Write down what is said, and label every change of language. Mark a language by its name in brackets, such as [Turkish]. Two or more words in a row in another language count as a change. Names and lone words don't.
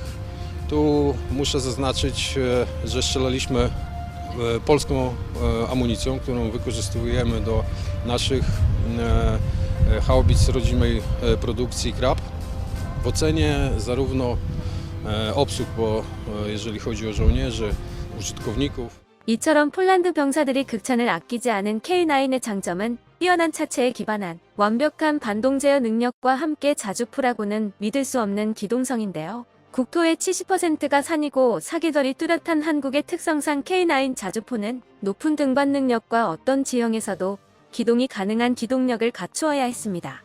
[Polish] Tu muszę zaznaczyć, że strzelaliśmy polską amunicją, którą wykorzystujemy do naszych haubic rodzimej produkcji Krab. W ocenie zarówno obsług, bo jeżeli chodzi o żołnierzy, użytkowników. [Korean] 이처럼 폴란드 병사들이 극찬을 아끼지 않은 K9의 장점은 뛰어난 차체에 기반한 완벽한 반동 제어 능력과 함께 자주포라고는 믿을 수 없는 기동성인데요. 국토의 70%가 산이고 사계절이 뚜렷한 한국의 특성상 K9 자주포는 높은 등반 능력과 어떤 지형에서도 기동이 가능한 기동력을 갖추어야 했습니다.